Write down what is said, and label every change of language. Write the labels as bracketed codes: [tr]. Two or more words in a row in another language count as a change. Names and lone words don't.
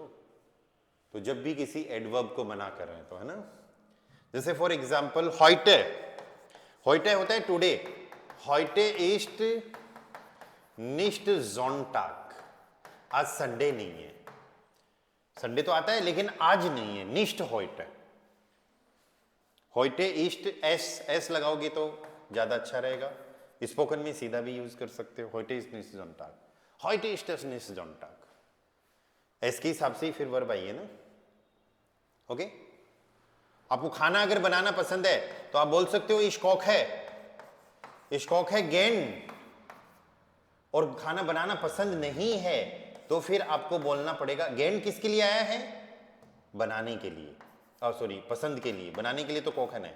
[hi] तो जब भी किसी एडवर्ब को मना कर रहे हैं तो, है ना, जैसे [en] फॉर एग्जांपल [hi] हॉइटे, हॉइटे होता है टुडे, [de] heute ist nicht Sonntag, [hi] आज संडे नहीं है, संडे तो आता है लेकिन आज नहीं है, [de] nicht heute. heute ist es [hi] लगाओगे तो ज्यादा अच्छा रहेगा, स्पोकन में सीधा भी यूज कर सकते हो, [de] heute ist nicht Sonntag. heute ist es nicht Sonntag. [hi] एस के हिसाब से ही फिर वर्ब आई है ना, ओके। आपको खाना अगर बनाना पसंद है तो आप बोल सकते हो [de] ich koche, ich koche gern. [hi] और खाना बनाना पसंद नहीं है तो फिर आपको बोलना पड़ेगा गेन किसके लिए आया है, बनाने के लिए, सॉरी पसंद के लिए, बनाने के लिए तो कोखन है।